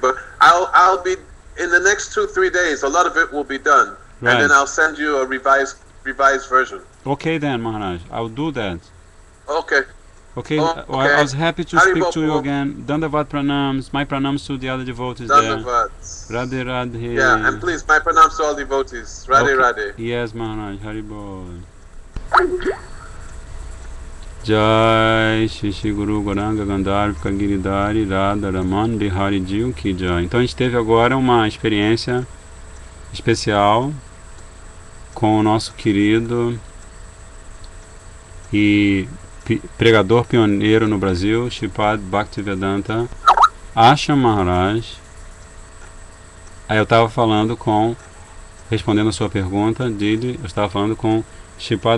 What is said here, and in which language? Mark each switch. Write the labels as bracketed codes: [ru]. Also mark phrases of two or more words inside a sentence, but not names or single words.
[en] But I'll be in the next 2-3 days. A lot of it will be done, and then I'll send you a revised version. Okay, then, Maharaj, I'll do that. Okay. Okay. I was happy to speak to you again. Dandavat pranams. My pranams to the other devotees Dandavat. There. [hi] राधे राधे. [en] Yeah, and please, my pranams to all devotees. [hi] राधे राधे. [en] Yes, Maharaj. Haribol. [hi] जय श्री गुरु गोरंग गंधर्व गिरिधारी राधा रमण बिहारी जीउ की जय. [pt] Então a gente teve agora uma experiência especial com o nosso querido e pregador pioneiro no Brasil, Shripad Bhaktivedanta Ashram Maharaj. Aí eu estava falando respondendo a sua pergunta, Didi, eu estava falando com Shripad